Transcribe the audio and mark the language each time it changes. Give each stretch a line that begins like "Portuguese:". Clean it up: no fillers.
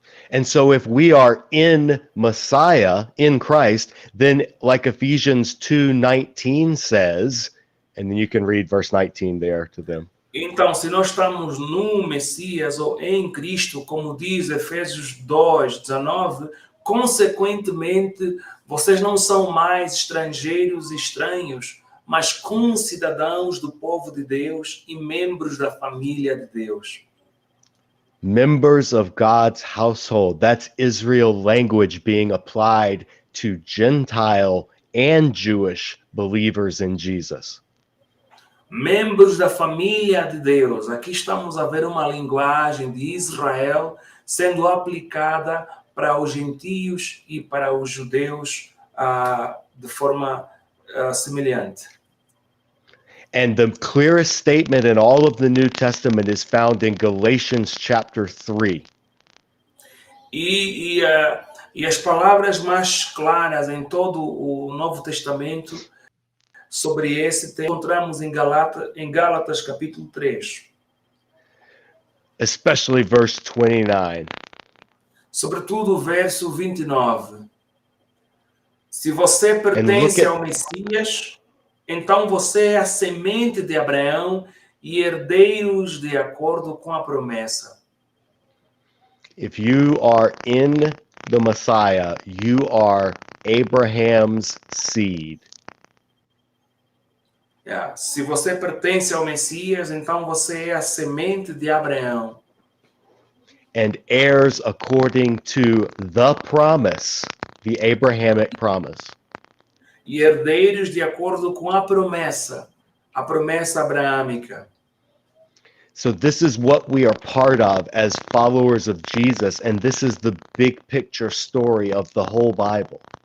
English: And so if we are in Messiah, in Christ, then like Ephesians 2:19 says, and then you can read verse 19 there to them.
Portuguese: Então, se nós estamos no Messias ou em Cristo, como diz Efésios 2:19, consequentemente, vocês não são mais estrangeiros e estranhos, mas concidadãos do povo de Deus e membros da família de Deus.
English: Members of God's household. That's Israel language being applied to Gentile and Jewish believers in Jesus.
Portuguese: Membros da família de Deus. Aqui estamos a ver uma linguagem de Israel sendo aplicada para os gentios e para os judeus de forma semelhante.
English: And the clearest statement in all of the New Testament is found in Galatians chapter 3.
Portuguese: E as palavras mais claras em todo o Novo Testamento sobre esse tema encontramos em Gálatas capítulo 3.
English: Especially verse 29.
Portuguese: Sobretudo o verso 29. Se você pertence ao Messias, então você é a semente de Abraão e herdeiros de acordo com a promessa.
English: If you are in the Messiah, you are Abraham's seed.
Portuguese: Se você pertence ao Messias, então você é a semente de Abraão.
English: And heirs according to the promise, the Abrahamic promise.
Portuguese: E herdeiros de acordo com a promessa abraâmica.
English: So this is what we are part of as followers of Jesus, and this is the big picture story of the whole Bible.